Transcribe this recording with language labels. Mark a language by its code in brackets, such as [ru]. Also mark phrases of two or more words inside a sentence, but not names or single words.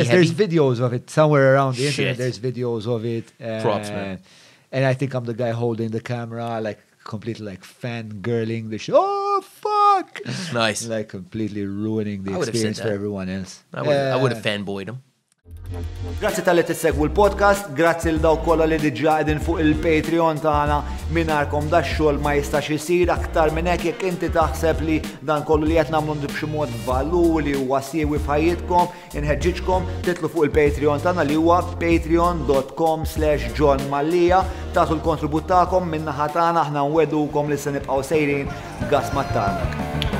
[en] There's videos of it somewhere around the internet. There's videos of it. Props, man. And I think I'm the guy holding the camera, like completely like fangirling the show. Oh fuck! Nice. Like completely ruining the experience for everyone else. I would have fanboyed him. [mt] Grazzi tal-li tissegwu l-podcast, grazzi l-daw kolla li diġà qegħdin fuq il-Patreon tagħna mingħajrkom dax-xogħol ma jistax isir aktar minn hekk jekk inti taħseb li dan kollu li qed nagħmlu b'xi mod valuri huwa siewi f'ħajjitkom, inħeġġiġkom titlu fuq il-Patreon tagħna li huwa patreon.com/Jon Mallia, tagħtu l-kontribut tagħkom min-naħa tagħna aħna nweddukom li se nibqgħu sejrin gas mat-tarrig.